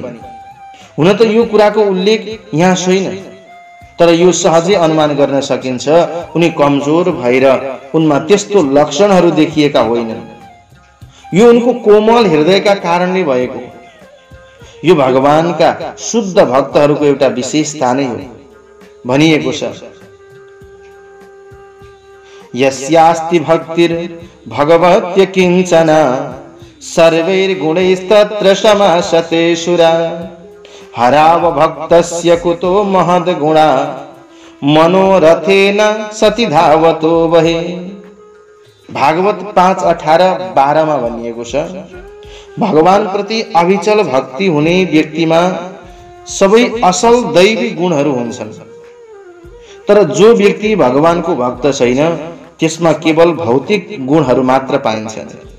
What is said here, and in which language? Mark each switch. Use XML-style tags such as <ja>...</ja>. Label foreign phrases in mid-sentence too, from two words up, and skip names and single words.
<ne>हुन त यो कुराको उल्लेख यहाँ छैन, तर यो सहजै अनुमान गर्न सकिन्छ उनी कमजोर भएर उनमा त्यस्तो लक्षणहरू देखिएका होइनन्। यो उनको कोमल हृदयका कारणले भएको। यो भगवानका शुद्ध भक्तहरूको एउटा विशेषता नै हो। भनिएको छ,</ne> <sa>यस्यास्ति भक्तिर् भगवत्य किञ्चन सर्वैर्गुणैस्तत्र समासते सुरा हराव भक्तस्य कुतो महद्गुणा मनोरथेन सति धावतो वहे।</sa> <ne>भागवत 5:18-12 मा भनिएको छ, भगवान प्रति अविचल भक्ति हुने व्यक्तिमा सबै असल दैवी गुणहरू हुन्छन्। तर जो व्यक्ति भगवानको भक्त छैन त्यसमा केवल भौतिक गुणहरू मात्र पाइन्छन्।</ne>